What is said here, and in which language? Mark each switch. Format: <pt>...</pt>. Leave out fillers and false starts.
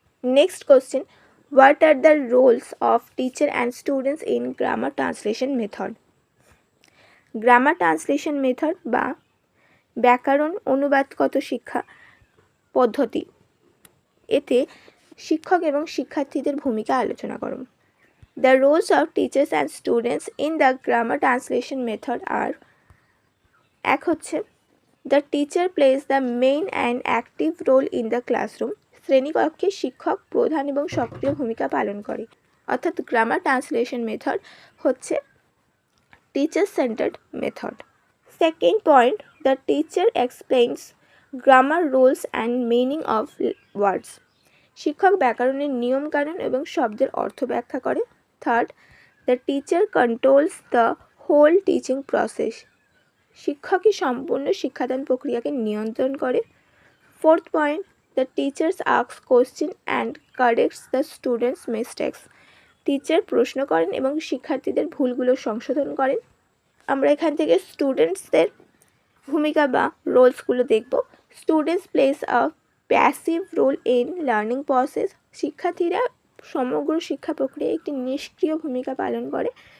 <en>Next question, what are the roles of teacher and students in grammar translation method.</en> <bn>Grammar translation method বা ব্যাকরণ অনুবাদগত শিক্ষা পদ্ধতি, এতে শিক্ষক এবং শিক্ষার্থীদের ভূমিকা আলোচনা করো।</bn> <en>The roles of teachers and students in the grammar translation method are:</en> <bn>এক হচ্ছে</bn> <en>the teacher plays the main and active role in the classroom.</en> <bn>শ্রেণীকক্ষে শিক্ষক প্রধান এবং সক্রিয় ভূমিকা পালন করে। অর্থাৎ গ্রামার ট্রান্সলেশন মেথড হচ্ছে teacher centred method.</bn> <en>Second point, the teacher explains grammar rules and meaning of words.</en> <bn>শিক্ষক ব্যাকরণের নিয়মকানুন এবং শব্দের অর্থ ব্যাখ্যা করে।</bn> <en>Third, the teacher controls the whole teaching process.</en> <bn>শিক্ষকই সম্পূর্ণ শিক্ষাদান প্রক্রিয়াকে নিয়ন্ত্রণ করে।</bn> <en>Fourth point, the teachers asks question and corrects the students' mistakes.</en> <bn>Teacher প্রশ্ন করেন এবং শিক্ষার্থীদের ভুলগুলো সংশোধন করেন। আমরা এখান থেকে স্টুডেন্টসদের ভূমিকা বা রোলসগুলো দেখব।</bn> <en>Students plays a passive role in learning process.</en> <bn>শিক্ষার্থীরা সমগ্র শিক্ষা প্রক্রিয়ায় একটি নিষ্ক্রিয় ভূমিকা পালন করে।</bn>